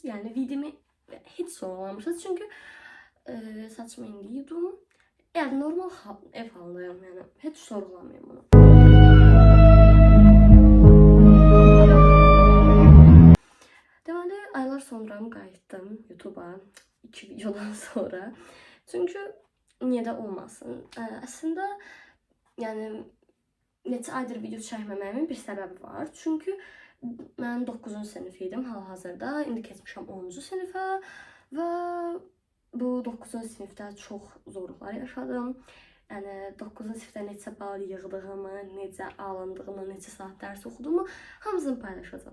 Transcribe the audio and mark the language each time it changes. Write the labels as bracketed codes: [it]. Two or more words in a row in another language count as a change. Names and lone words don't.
[az] Yəni videomu heç sorgulamamışsınız. Çünki saçımı indi yudum. Yəni normal ev halındayım. Yəni [tr] heç sorgulamıyorum bunu. [az] Deməli aylar sonra qayıtdım YouTube'a. 2 videodan sonra. [tr] Çünkü niye de olmasın. Aslında yani [az] neçə aydır video çəkməməyimin bir səbəbi var. Çünkü mən 9-cu sinif idim hal-hazırda. İndi keçmişəm 10-cu sinifə və bu 9-cu sinifdə çox zorluqlar yaşadım. Yəni 9-cu sinifdə neçə bal yığdığımı, necə alındığımı, neçə saat dərs oxuduğumu hamısını paylaşacağam.